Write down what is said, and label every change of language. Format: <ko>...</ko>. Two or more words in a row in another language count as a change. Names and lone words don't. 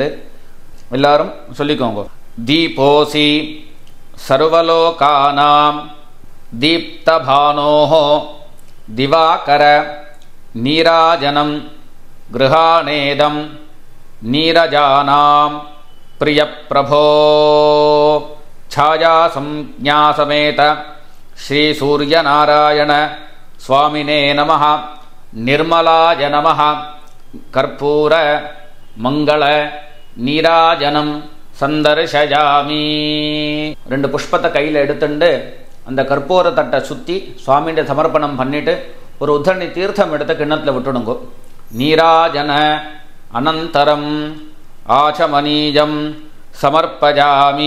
<ta>எல்லாரும் சொல்லிக்கோங்க.</ta> <sa>दीपोऽसि सर्वलोकानां दीप्तभानो दिवाकर नीराजनं गृहाणेदं नीरजानां प्रियप्रभो छाया संज्ञा समेत श्री सूर्यनारायण स्वामिने नमः। निर्मलाय नमः। कर्पूर मंगल नीराजनं सन्दर्शयामि.</sa> <ta>2 புஷ்பத்தை கையில் எடுத்துட்டு அந்த கற்பூர தட்டை சுற்றி சுவாமிகிட்ட சமர்ப்பணம் பண்ணிட்டு ஒரு உத்தரணி தீர்த்தம் எடுத்து கிண்ணத்தில் விட்டுடுங்கோ.</ta> <sa>नीराजन अनन्तरम् आचमनीयं समर्पयामि.</sa>